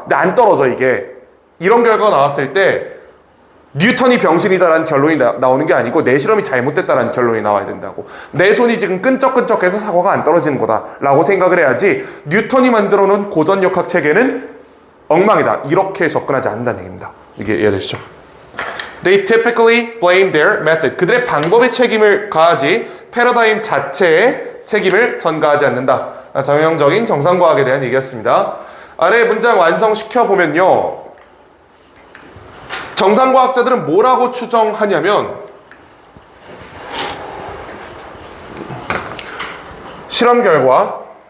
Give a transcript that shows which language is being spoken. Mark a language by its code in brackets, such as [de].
[ko] 근데 안 떨어져 이게. 이런 결과가 나왔을 때 뉴턴이 병신이다라는 결론이 나오는 게 아니고 내 실험이 잘못됐다라는 결론이 나와야 된다고. 내 손이 지금 끈적끈적해서 사과가 안 떨어지는 거다 라고 생각을 해야지 뉴턴이 만들어 놓은 고전역학 체계는 엉망이다 이렇게 접근하지 않는다는 얘기입니다. 이게 이해되시죠? [en] They typically blame their method. [ko] 그들의 방법에 책임을 가하지 패러다임 자체에 책임을 전가하지 않는다. 정형적인 정상과학에 대한 얘기였습니다. 아래 문장 완성시켜보면요. 정상과학자들은 뭐라고 추정하냐면 실험 결과.